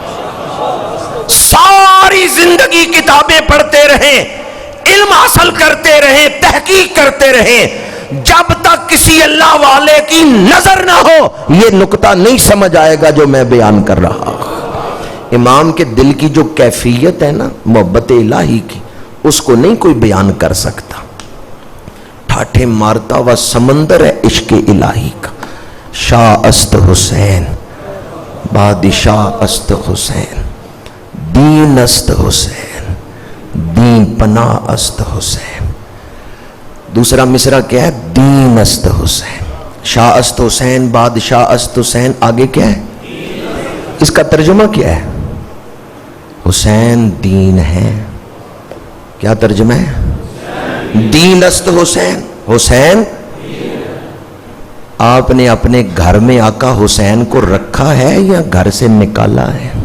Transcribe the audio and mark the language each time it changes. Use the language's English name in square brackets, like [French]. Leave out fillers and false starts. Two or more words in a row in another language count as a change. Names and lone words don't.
[Urdu] ساری زندگی کتابیں پڑھتے رہیں, علم حاصل کرتے رہیں, تحقیق کرتے رہیں, جب تک کسی اللہ والے کی نظر نہ ہو یہ نقطہ نہیں سمجھ آئے گا جو میں بیان کر رہا ہوں. امام کے دل کی جو کیفیت ہے نا محبت الہی کی, اس کو نہیں کوئی بیان کر سکتا. ٹھاٹھے مارتا ہوا سمندر ہے عشق الہی کا. [Persian] شاہ است حسین, بادشاہ است حسین, دین است حسین, دین پناہ است حسین. [Urdu] دوسرا مصرع کیا ہے؟ [Persian] دین است حسین. شاہ است حسین, بادشاہ است حسین, [Urdu] آگے کیا ہے؟ اس کا ترجمہ کیا ہے؟ حسین دین ہے. کیا ترجمہ ہے؟ [Persian] دین است حسین. [Urdu] حسین آپ نے اپنے گھر میں آقا حسین کو رکھا ہے یا گھر سے نکالا ہے؟